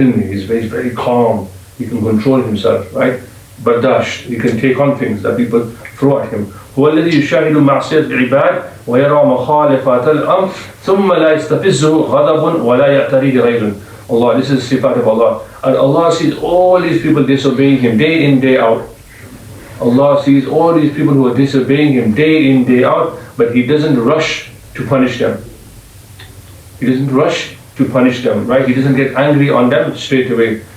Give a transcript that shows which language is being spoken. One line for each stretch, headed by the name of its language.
English: He's very calm. He can control himself, right? Bardash, he can take on things that people throw at him.
Arabic: هو الذي يشاهد معصية العباد ويرى مخالفات الأمر ثم لا يستفزه غضب ولا يعتريه غيظ.
English: Allah, this is the sifat of Allah. And Allah sees all these people disobeying Him day in, day out. Allah sees all these people who are disobeying Him day in, day out, but He doesn't rush to punish them. He doesn't rush to punish them, right? He doesn't get angry on them straight away.